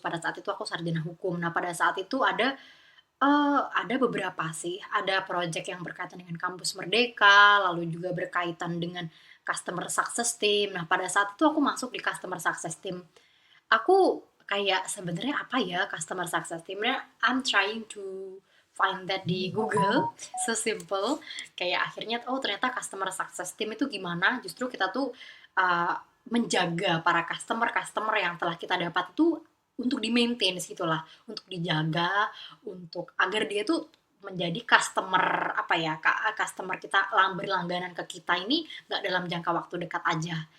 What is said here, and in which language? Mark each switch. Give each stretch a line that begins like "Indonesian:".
Indonesian: Pada saat itu aku sarjana hukum. Nah, pada saat itu ada beberapa sih, ada proyek yang berkaitan dengan Kampus Merdeka, lalu juga berkaitan dengan Customer Success Team. Nah, pada saat itu aku masuk di Customer Success Team. Aku kayak sebenarnya apa ya Customer Success Team?
English: I'm trying to find that di Google, so simple.
Indonesian: Kayak akhirnya oh ternyata Customer Success Team itu gimana? Justru kita tuh menjaga para customer yang telah kita dapat itu untuk di-maintain gitulah, untuk dijaga, untuk agar dia tuh menjadi customer apa ya, customer kita berlangganan ke kita ini nggak dalam jangka waktu dekat aja,